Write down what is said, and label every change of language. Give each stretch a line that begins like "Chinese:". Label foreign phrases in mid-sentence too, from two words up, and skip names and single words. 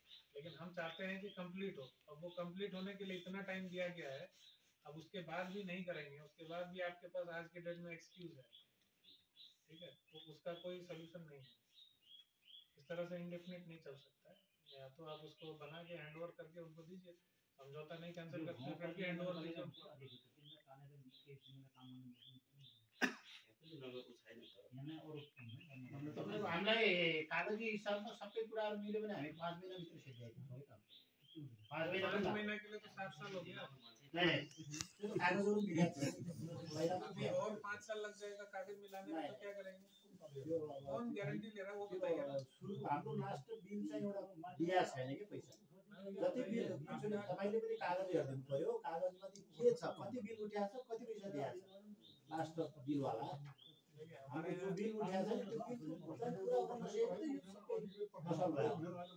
Hindi: लेकिन हम चाहते हैं कि कंप्लीट हो। अब वो कंप्लीट होने के लिए इतना टाइम दिया गया है, अब उसके बाद भी नहीं करेंगे, उसके बाद भी आपके पास आज के डेट में एक्सक्यूज है, ठीक है, तो उसका कोई सोल्यूशन नहीं है। इस तरह से इंडेफिनिट नहीं चल सकता है। या तो आप उसको बना के हैंडओवर करके उनको दीजिए, समझौता नहीं कैंसिल करते हैं फिर भी हैंडओवर दीजिए उनको।
Nepali: हामीलाई कागजी हिसाबमा सबै कुराहरू मिल्यो भने हामी 5 महिनाभित्र सिद्ध्याइदिन्छौँ है त। 5 महिना
Hindi: 5 महीना के लिए तो 7 साल हो गया।
Nepali: त्यो कागजहरू मिलाएको
Hindi: अभी और 5 साल लग जाएगा कागज मिलाने में, तो क्या करेंगे? कौन गारंटी ले रहा है वो बताइए।
Nepali: सुरु हाम्रो लास्ट बिल चाहिँ एउटा दिया छैन कि पैसा जति बिल तपाईले पनि कागज हेर्दिनु पर्यो, कागजमा के छ, कति बिल उठाएको छ, कति पैसा दिएको छ लास्ट बिल वाला। हामीले जो बिल उठाएको छ त्यो बिल भुक्तान पुरा गर्नुसकेको त यो सबै फसल भयो।